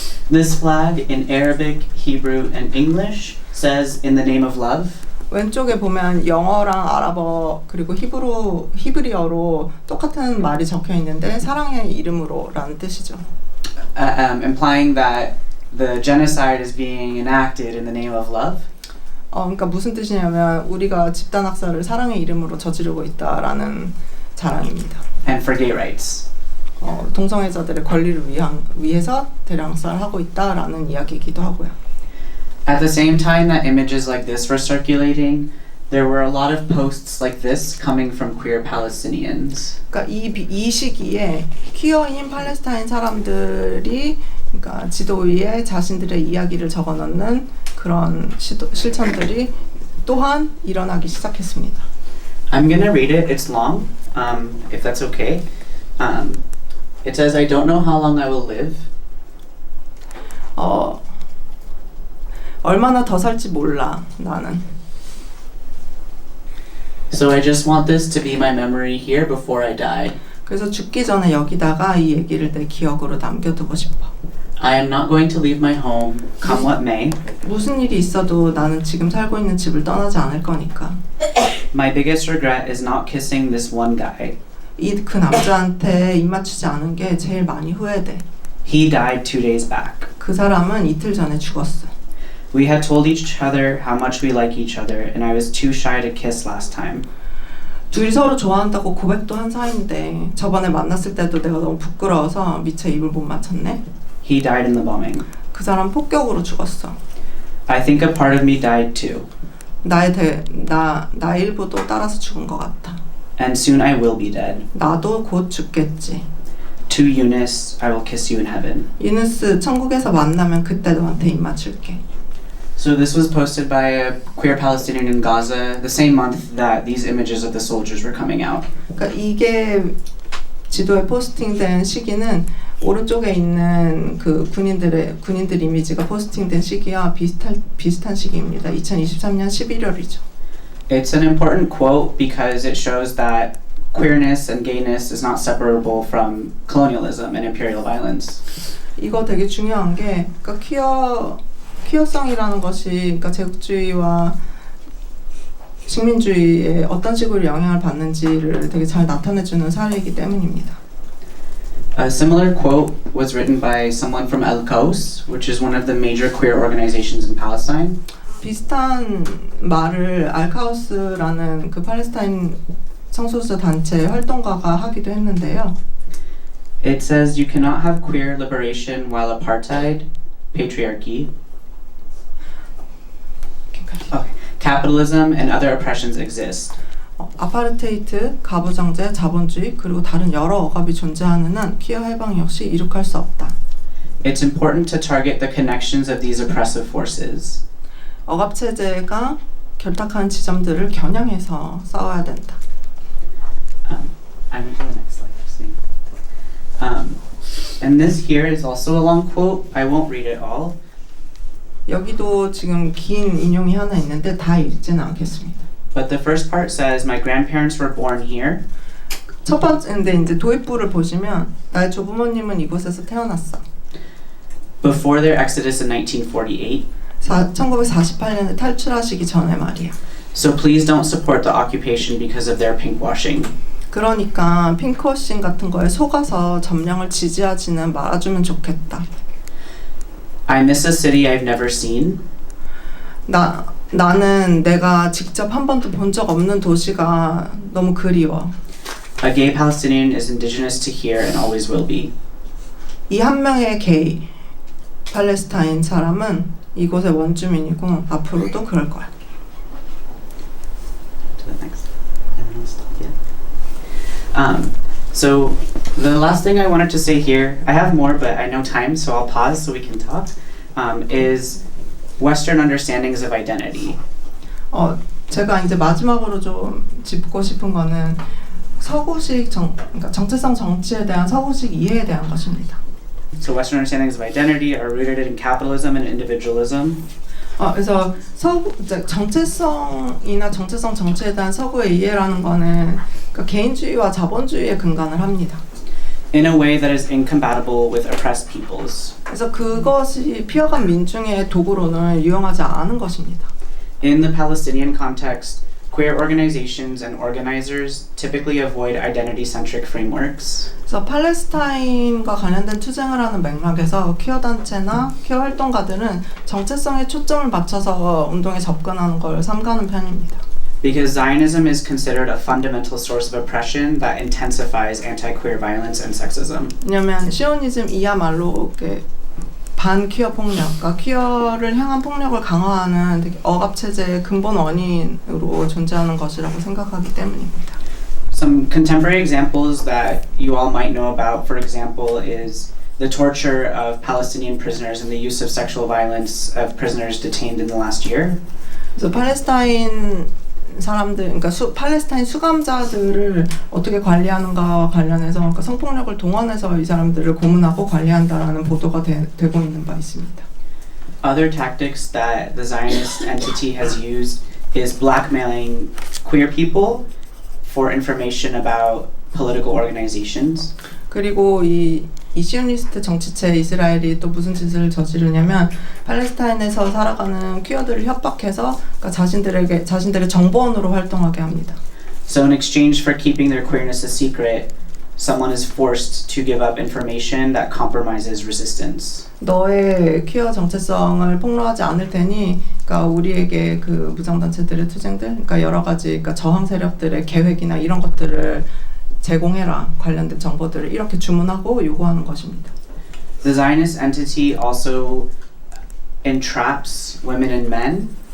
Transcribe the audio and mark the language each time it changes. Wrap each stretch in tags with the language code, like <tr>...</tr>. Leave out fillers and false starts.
<en>This flag in Arabic, Hebrew, and English says "In the name of love."</en> <ko>왼쪽에 보면 영어랑 아랍어 그리고 히브리어로 똑같은 말이 적혀 있는데 사랑의 이름으로라는 뜻이죠.</ko> <en>Implying that the genocide is being enacted in the name of love.</en> <ko>그러니까 무슨 뜻이냐면 우리가 집단 학살을 사랑의 이름으로 저지르고 있다라는 자랑입니다.</ko> <en>And for gay rights.</en> <ko>동성애자들의 권리를 위해서 대량 학살하고 있다라는 이야기이기도 하고요.</ko> <en>At the same time that images like this were circulating, there were a lot of posts like this coming from queer Palestinians.</en> <ko>그러니까 이 시기에 퀴어인 팔레스타인 사람들이 그러니까 지도 위에 자신들의 이야기를 적어놓는 그런 실천들이 또한 일어나기 시작했습니다.</ko> <en>I'm gonna read it. It's long, if that's okay. It says, "I don't know how long I will live."</en> <ko>얼마나 더 살지 몰라 나는.</ko> <en>So I just want this to be my memory here before I die.</en> <ko>그래서 죽기 전에 여기다가 이 얘기를 내 기억으로 남겨두고 싶어.</ko> <en>I am not going to leave my home, come what may.</en> <ko>무슨 일이 있어도 나는 지금 살고 있는 집을 떠나지 않을 거니까.</ko> <en>My biggest regret is not kissing this one guy.</en> <ko>그 남자한테 입 맞추지 않은 게 제일 많이 후회돼.</ko> <en>He died 2 days back.</en> <ko>그 사람은 이틀 전에 죽었어.</ko> <en>We had told each other how much we like each other, and I was too shy to kiss last time.</en> <ko>둘이 서로 좋아한다고 고백도 한 사이인데 저번에 만났을 때도 내가 너무 부끄러워서 미처 입을 못 맞췄네.</ko> <en>He died in the bombing.</en> <ko>그 사람 폭격으로 죽었어.</ko> <en>I think a part of me died too.</en> <ko>나 일부도 따라서 죽은 것 같아.</ko> <en>And soon I will be dead.</en> <ko>나도 곧 죽겠지.</ko> <en>To Eunice, I will kiss you in heaven.</en> <ko>유누스, 천국에서 만나면 그때 너한테 입 맞출게.</ko> <en>So this was posted by a queer Palestinian in Gaza the same month that these images of the soldiers were coming out.</en> <ko>그러니까 이게 지도에 포스팅된 시기는 오른쪽에 있는 그 군인들 이미지가 포스팅된 시기와 비슷한 시기입니다. 2023년 11월이죠.</ko> <en>It's an important quote because it shows that queerness and gayness is not separable from colonialism and imperial violence.</en> <ko>이거 되게 중요한 게 그러니까 퀴어성이라는 것이 그러니까 제국주의와 식민주의에 어떤 식으로 영향을 받는지를 되게 잘 나타내주는 사례이기 때문입니다.</ko> <en>A similar quote was written by someone from El Qaus, which is one of the major queer organizations in Palestine.</en> <ko>비슷한 말을 알카우스라는 그 팔레스타인 성소수 단체 활동가가 하기도 했는데요.</ko> <en>It says you cannot have queer liberation while apartheid, patriarchy, capitalism, and other oppressions exist.</en> <ko>아파르테이트, 가부장제, 자본주의 그리고 다른 여러 억압이 존재하는 한 퀴어 해방 역시 이룩할 수 없다.</ko> <en>It's important to target the connections of these oppressive forces.</en> <ko>억압 체제가 결탁한 지점들을 겨냥해서 싸워야 된다.</ko> <en>I'm into the next slide. And this here is also a long quote. I won't read it all.</en> <ko>여기도 지금 긴 인용이 하나 있는데 다 읽지는 않겠습니다.</ko> <en>But the first part says, "My grandparents were born here."</en> <ko>첫 번째인데 이제 도입부를 보시면 나의 조부모님은 이곳에서 태어났어.</ko> <en>Before their exodus in 1948,</en> <ko>1948년에 탈출하시기 전에 말이야.</ko> <en>so please don't support the occupation because of their pinkwashing.</en> <ko>그러니까 핑크워싱 같은 거에 속아서 점령을 지지하지는 말아주면 좋겠다.</ko> <en>I miss a city I've never seen.</en> <ko>나는 내가 직접 한 번도 본 적 없는 도시가 너무 그리워.</ko> <en>A gay Palestinian is indigenous to here and always will be.</en> <ko>이 한 명의 게이 팔레스타인 사람은 이곳의 원주민이고 앞으로도 그럴 거야.</ko> <en>To the next. And then I'll stop. Yeah. So the last thing I wanted to say here, I have more, but I know time, so I'll pause so we can talk. Is Western understandings of identity.</en> <ko>제가 이제 마지막으로 좀 짚고 싶은 거는 서구식 그러니까 정체성 정치에 대한 서구식 이해에 대한 것입니다.</ko> <en>So Western understandings of identity are rooted in capitalism and individualism.</en> <ko>그래서 이제 정체성이나 정체성 정치에 대한 서구의 이해라는 거는 그러니까 개인주의와 자본주의에 근간을 합니다.</ko> <en>In a way that is incompatible with oppressed peoples.</en> <ko>그래서 그것이 피어간 민중의 도구로는 유용하지 않은 것입니다.</ko> <en>In the Palestinian context, queer organizations and organizers typically avoid identity-centric frameworks.</en> <ko>그래서 팔레스타인과 관련된 투쟁을 하는 맥락에서 퀴어 단체나 퀴어 활동가들은 정체성에 초점을 맞춰서 운동에 접근하는 걸 삼가는 편입니다.</ko> <en>Because Zionism is considered a fundamental source of oppression that intensifies anti-queer violence and sexism.</en> <ko>왜냐하면 시오니즘이야말로 반퀴어 폭력, 그러니까 퀴어를 향한 폭력을 강화하는 되게 억압 체제의 근본 원인으로 존재하는 것이라고 생각하기 때문입니다.</ko> <en>Some contemporary examples that you all might know about, for example, is the torture of Palestinian prisoners and the use of sexual violence of prisoners detained in the last year.</en> <ko>그래서 팔레스타인 사람들, 그러니까 팔레스타인 수감자들을 어떻게 관리하는가와 관련해서 그러니까 성폭력을 동원해서 이 사람들을 고문하고 관리한다라는 보도가 되고 있는 바 있습니다.</ko> <en>Other tactics that the Zionist entity has used is blackmailing queer people for information about political organizations.</en> <ko>그리고 이 시오니스트 정치체 이스라엘이 또 무슨 짓을 저지르냐면 팔레스타인에서 살아가는 퀴어들을 협박해서 그러니까 자신들의 정보원으로 활동하게 합니다.</ko> <en>So in exchange for keeping their queerness a secret, someone is forced to give up information that compromises resistance.</en> <ko>너의 퀴어 정체성을 폭로하지 않을 테니, 그러니까 우리에게 그 무장단체들의 투쟁들, 그러니까 여러 가지 그러니까 저항 세력들의 계획이나 이런 것들을 제공해라, 관련된 정보들을 이렇게 주문하고 요구하는 것입니다.</ko> <en>The Zionist entity also entraps women and men.</en>